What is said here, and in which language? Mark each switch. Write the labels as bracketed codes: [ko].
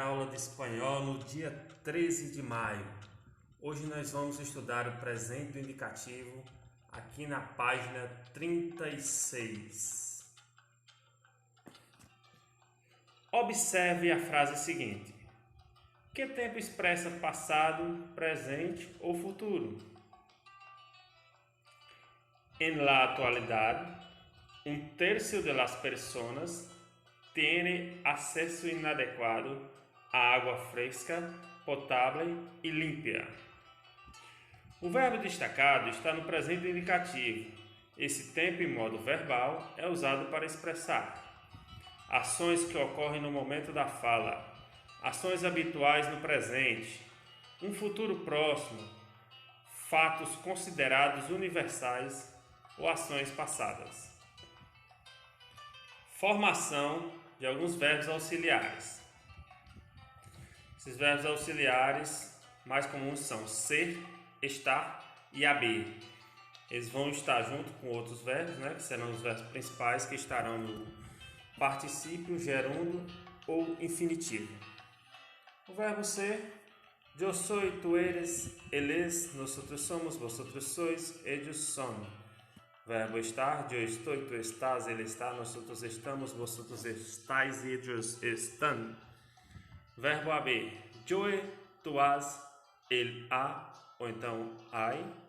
[pt] de espanhol no dia 13 de maio. Hoje nós vamos estudar o presente do indicativo aqui na página 36. Observe a frase seguinte: que tempo expressa passado, presente ou futuro? [es] En la actualidad, un tercio de las personas tiene acceso inadecuado a água fresca, [pt] potável e [es] limpia. [pt] O verbo destacado está no presente indicativo. Esse tempo em modo verbal é usado para expressar ações que ocorrem no momento da fala, ações habituais no presente, um futuro próximo, fatos considerados universais ou ações passadas. Formação de alguns verbos auxiliares. Esses verbos auxiliares mais comuns são ser, estar e haver. Eles vão estar junto com outros verbos, que serão os verbos principais que estarão no particípio, gerúndio ou infinitivo. O verbo ser: [es] yo soy, tú eres, él es, nosotros somos, vosotros sois, ellos son. [pt] Verbo estar: [es] yo estoy, tú estás, él está, nosotros estamos, vosotros estáis, ellos están. Verbo haber: yo he, tú has, él ha, [pt] ou então [es] hay.